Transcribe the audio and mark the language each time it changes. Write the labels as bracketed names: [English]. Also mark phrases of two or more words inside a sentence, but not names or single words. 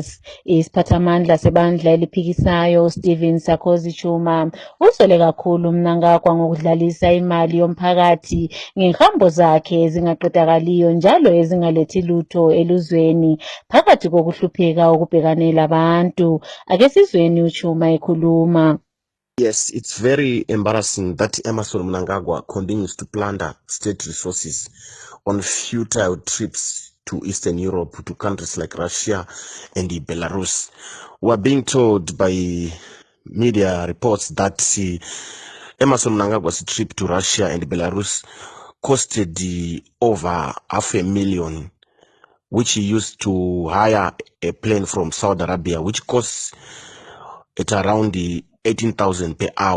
[North Ndebele] Isiphathamandla sebandla eliphikisayo Stephen Sarkozy Chuma usole kakhulu Mnangagwa ngokudlalisa imali yomphakathi ngehambo zakhe ezingaqedakaliyo njalo ezingalethi lutho eluzweni phakathi kokuhlupheka okubhekanela abantu. Ake sizweni uChuma ekhuluma. [English] Yes, it's very embarrassing that Emmerson Mnangagwa continues to plunder state resources on futile trips to Eastern Europe, to countries like Russia and Belarus. We are being told by media reports that Emmerson Mnangagwa's trip to Russia and Belarus costed over $500,000, which he used to hire a plane from Saudi Arabia, which costs at around 18,000 per hour.